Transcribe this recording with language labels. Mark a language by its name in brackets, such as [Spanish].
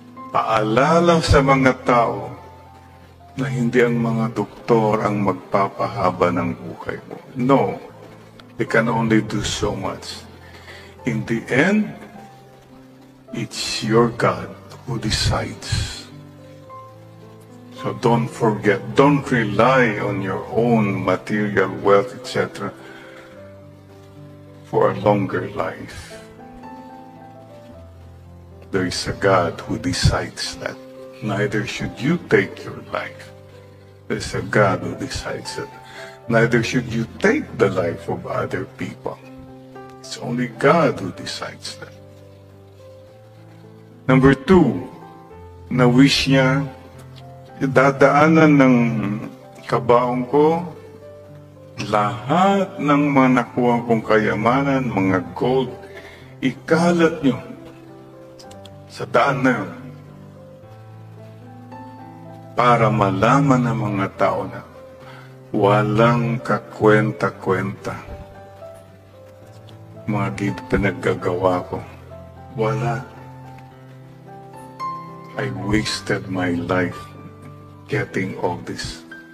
[Filipino] Paalala sa mga tao na hindi ang mga doktor ang magpapahaba ng buhay mo. [English] No, they can only do so much. In the end, it's your God who decides. So don't forget, don't rely on your own material wealth, etc. for a longer life. There is a God who decides that. Neither should you take your life. There is a God who decides that. Neither should you take the life of other people. It's only God who decides that. [Filipino] Number 2, na-wish niya, dadaanan ng kabaong ko lahat ng mga nakuha kong kayamanan, mga gold, ikalat nyo sa daan na yun para malaman ng mga tao na walang kakwenta-kwenta mga pinaggagawa ko. Wala. [English] I wasted my life getting all this.